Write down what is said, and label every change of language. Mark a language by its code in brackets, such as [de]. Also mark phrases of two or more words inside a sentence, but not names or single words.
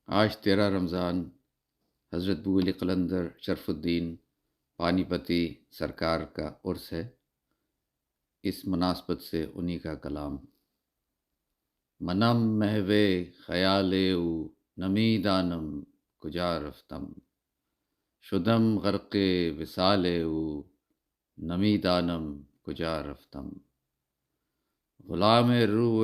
[ur] آج 13 رمضان حضرت بو علی قلندر شرف الدین پانی پتی سرکار کا عرس ہے۔ اس مناسبت سے انہی کا کلام: [fa] منم محو خیال او نمی دانم کجا رفتم، شدم غرق وصال او نمی دانم کجا رفتم، غلام روح